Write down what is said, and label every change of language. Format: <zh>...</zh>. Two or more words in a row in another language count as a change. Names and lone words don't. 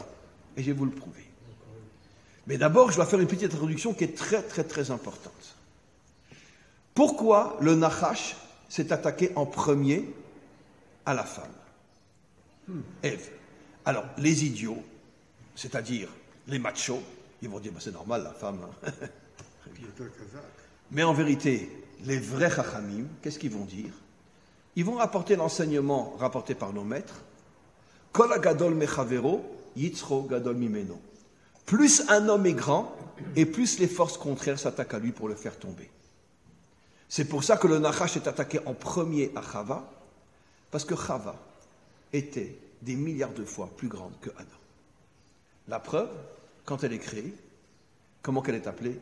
<fr>Et je vais vous le prouver. Mais d'abord, je dois faire une petite introduction qui est très, très, très importante. Pourquoi le Nachash s'est attaqué en premier à la femme? Ève. Alors, les idiots, c'est-à-dire les machos, ils vont dire, c'est normal, la femme.</fr> <he>יותר חזק.</he> <fr>Mais en vérité, les vrais chachamim, qu'est-ce qu'ils vont dire? Ils vont rapporter l'enseignement rapporté par nos maîtres.</fr> <he>כל הגדול מחברו יצרו גדול ממנו.</he> <fr>Plus un homme est grand, et plus les forces contraires s'attaquent à lui pour le faire tomber. C'est pour ça que le Nachash est attaqué en premier à Chava, parce que Chava était des milliards de fois plus grande que Adam. La preuve, quand elle est créée, comment qu'elle est appelée?</fr>